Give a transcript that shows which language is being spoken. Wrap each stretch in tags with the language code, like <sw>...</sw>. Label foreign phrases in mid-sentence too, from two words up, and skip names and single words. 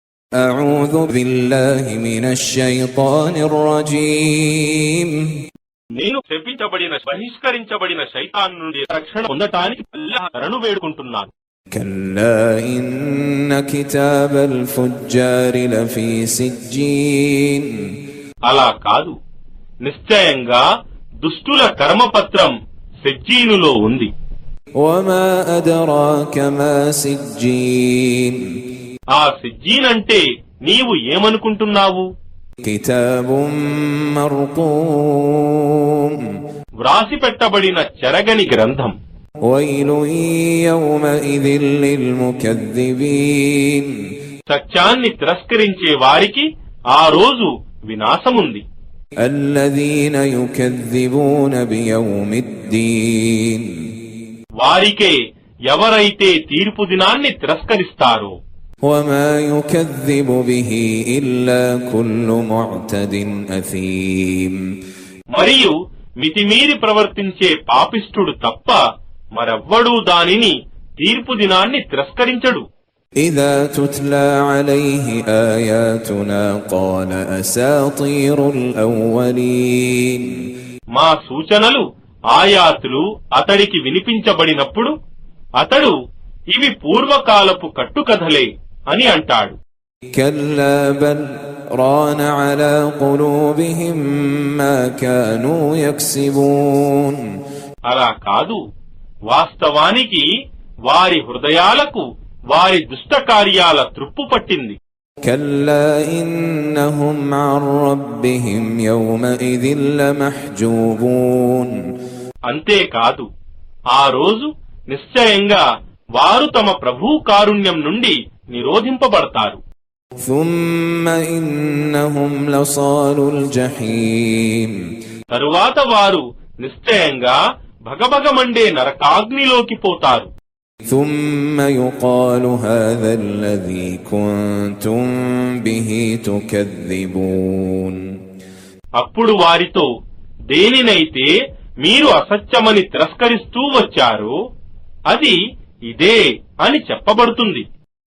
<ar>أعوذ بالله من الشيطان الرجيم</ar> <te>నేను శపించబడిన బహిష్కరించబడిన శైతాన్ నుండి రక్షణ పొందటానికి అల్లాహ్ శరణు వేడుకుంటున్నాను.</te> <ar>كلا إن كتاب الفجار لفي سجين</ar> <te>అలా కాదు, నిశ్చయంగా దుష్టుల కర్మపత్రం సిజ్జీనులో ఉంది.</te> <ar>وما أدراك ما سجين</ar> <te>ఆ సిజ్జీన్ అంటే నీవు ఏమనుకుంటున్నావు?</te> <ar>كتاب مرقوم</ar> <te>వ్రాసి పెట్టబడిన చెరగని గ్రంథం.</te> <ar>ويل يومئذ للمكذبين</ar> <te>సత్యాన్ని తిరస్కరించే వారికి ఆ రోజు వినాశముంది.</te> <ar>الذين يكذبون بيوم الدين</ar> <te>వారికే ఎవరైతే తీర్పు దినాన్ని తిరస్కరిస్తారో.</te> <ar>وما يكذب به إلا كل معتد أثيم</ar> <te>మరియు మితిమీరి ప్రవర్తించే పాపిష్ఠుడు తప్ప మరెవ్వడూ దానిని తీర్పు దినాన్ని తిరస్కరించడు.</te> <ar>إذا تتلى عليه آياتنا قال أساطير الأولين</ar> <te>మా సూచనలు ఆయాతులు అతడికి వినిపించబడినప్పుడు అతడు ఇవి పూర్వకాలపు కట్టుకథలే అని అంటాడు.</te> <ar>كلا بل ران على قلوبهم ما كانوا يكسبون</ar> <te>అలా కాదు, వాస్తవానికి వారి హృదయాలకు వారి దుష్ట కార్యాల త్రుప్పు పట్టింది.</te> <ar>كلا إنهم عن ربهم يومئذ لمحجوبون</ar> <te>అంతేకాదు, ఆ రోజు నిశ్చయంగా వారు తమ ప్రభు కారుణ్యం నుండి నిరోధింపబడతారు.</te> <ar>ثم إنهم لصالو الجحيم</ar> <te>తరువాత వారు నిశ్చయంగా భగభగమండే నరకాగ్నిలోకి పోతారు.</te> <ar>ثم يقال هذا الذي كنتم به تكذبون</ar> <te>అప్పుడు వారితో, దేనినైతే మీరు అసత్యమని తిరస్కరిస్తూ వచ్చారో అది ఇదే అని చెప్పబడుతుంది.</te>